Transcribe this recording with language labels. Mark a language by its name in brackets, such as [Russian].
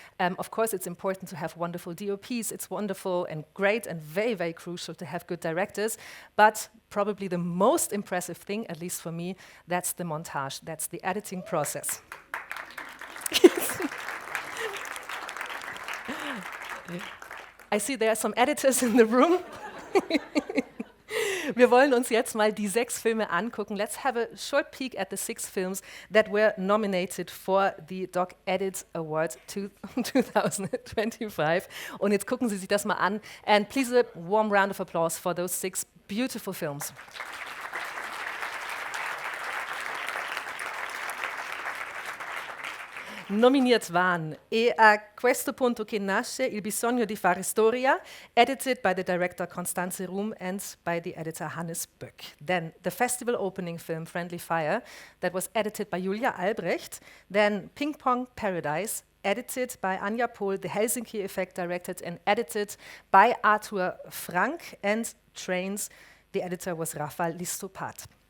[English] Of course, it's important to have wonderful DOPs. It's wonderful and great and very, very crucial to have good directors. But probably the most impressive thing, at least for me, that's the montage. That's the editing process. I see there are some editors in the room. [German] Wir wollen uns jetzt mal die 6 Filme angucken. [English] Let's have a short peek at the 6 films that were nominated for the Doc Edit Award 2025. [German] Und jetzt gucken Sie sich das mal an. [English] And please a warm round of applause for those 6 beautiful films. [German] Nominiert waren [English] E a questo punto che nasce il bisogno di fare storia, edited by the director Constanze Ruhm and by the editor Hannes Böck. Then the festival opening film Friendly Fire, that was edited by Julia Albrecht. Then Ping Pong Paradise, edited by Anja Pohl, The Helsinki Effect, directed and edited by Arthur Frank. And Trains, the editor was Rafael Listopat.